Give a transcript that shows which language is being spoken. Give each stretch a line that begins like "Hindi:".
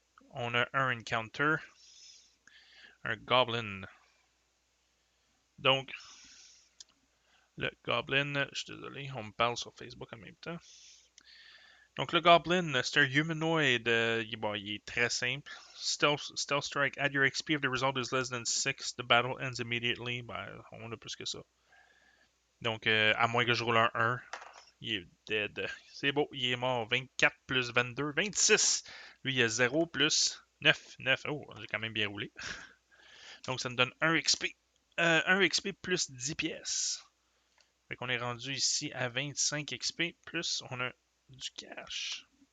French: On a un encounter. Un goblin. Donc, le goblin, je suis désolé, on me parle sur Facebook en même temps. Donc, le goblin, c'est un humanoid. Il est très simple. Stealth strike.
English: Add your XP if the result is less than 6. The battle ends immediately.
French: Ben, on a plus que ça. Donc, à moins que je roule un 1, il est dead. C'est beau, il est mort. 24 plus 22, 26. Lui, il a 0 plus 9. 9. Oh, j'ai quand même bien roulé. Donc, ça me donne 1 XP. 1 XP plus 10 pièces. Fait qu'on est rendu ici à 25 XP, plus on a du cash.